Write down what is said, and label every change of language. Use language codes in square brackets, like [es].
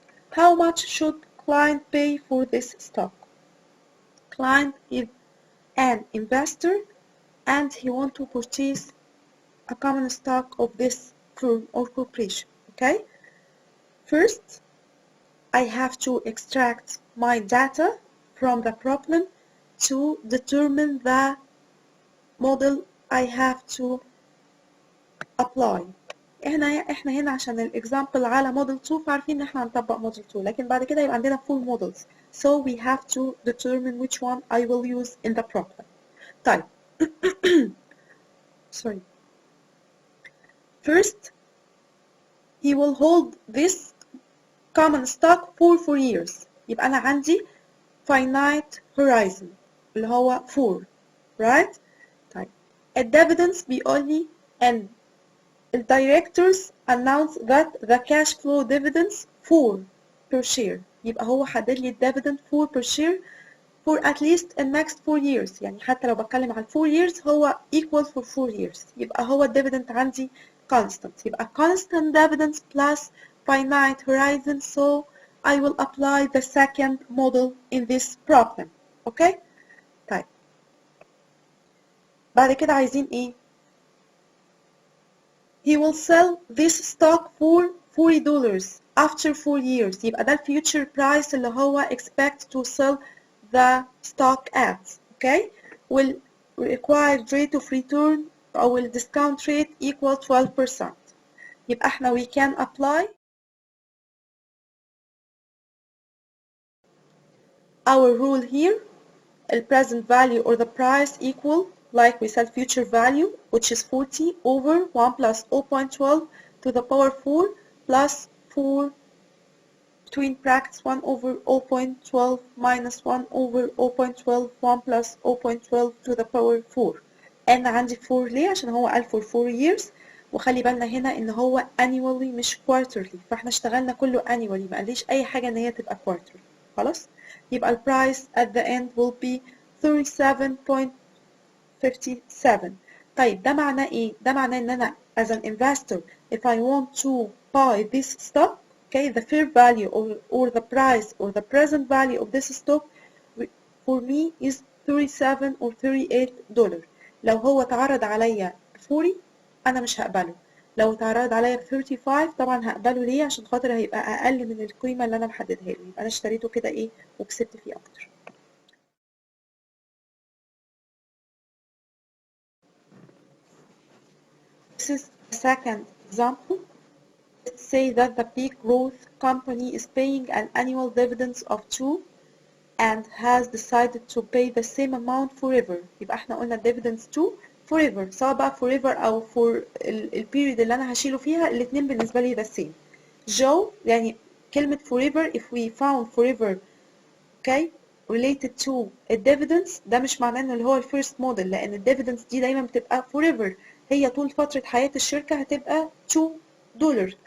[en] How much should client pay for this stock? Client is an investor and he wants to purchase a common stock of this firm or corporation. Okay? First, I have to extract my data from the problem to determine the model I have to apply. [ar] احنا هنا عشان الاكزامبل على موديل 2 فعارفين ان احنا هنطبق موديل 2 لكن بعد كده يبقى عندنا [en] full models. So we have to determine which one I will use in the problem. طيب sorry. First, he will hold this common stock for 4 years. [ar] يبقى أنا عندي [en] finite horizon [ar] اللي هو [en] 4 right؟ طيب الdividends [ar] بيقول لي [en] and the directors announce that the cash flow dividends 4 per share. [ar] يبقى هو حدد لي [en] dividend 4 per share for at least the next 4 years. [ar] يعني حتى لو بتكلم عن 4 years هو [en] equal for 4 years. [ar] يبقى هو dividend عندي constant. [en] يبقى constant dividends plus finite horizon. So I will apply the second model in this problem. Okay? طيب. بعد كده عايزين ايه؟ He will sell this stock for $40 after 4 years. [ar] يبقى ده [en] future price [ar] اللي هو [en] expect to sell the stock at. Okay? Will required rate of return or discount rate equal 12%. [ar] يبقى احنا [en] we can apply our rule here. The present value or the price equal, like we said, future value, which is 40 over 1 plus 0.12 to the power 4 plus 4 between brackets 1 over 0.12 minus 1 over 0.12 1 plus 0.12 to the power 4. [ar] أنا عندي 4 ليه؟ عشان هو قال [en] for 4 years [ar] وخلي بالنا هنا إن هو annually مش quarterly فاحنا اشتغلنا كله annually ما قاليش أي حاجة إن هي تبقى quarterly. خلاص؟ يبقى ال [en] price at the end will be 37.57. [ar] طيب ده معناه إيه؟ ده معناه إن أنا [en] as an investor if I want to buy this stock okay, the fair value or the price or the present value of this stock for me is 37 or $38. [ar] لو هو اتعرض عليا 40 أنا مش هقبله. لو اتعرض عليا 35 طبعا هقبله ليه؟ عشان خاطر هيبقى أقل من القيمة اللي أنا محددها له. يبقى أنا اشتريته كده إيه وكسبت فيه أكتر. [en] This is the second example. Let's say that the big growth company is paying an annual dividends of 2 and has decided to pay the same amount forever. [ar] يبقى احنا قلنا [en] dividends 2 forever [ar] سواء بقى forever أو for البيريد اللي أنا هشيله فيها الاتنين بالنسبة لي [en] the same. [ar] Joe يعني كلمة forever [en] if we found forever okay related to dividends [ar] ده مش معناه إن اللي هو الفيرست موديل لأن dividends دي دايما بتبقى forever هي طول فترة حياة الشركة هتبقى $2.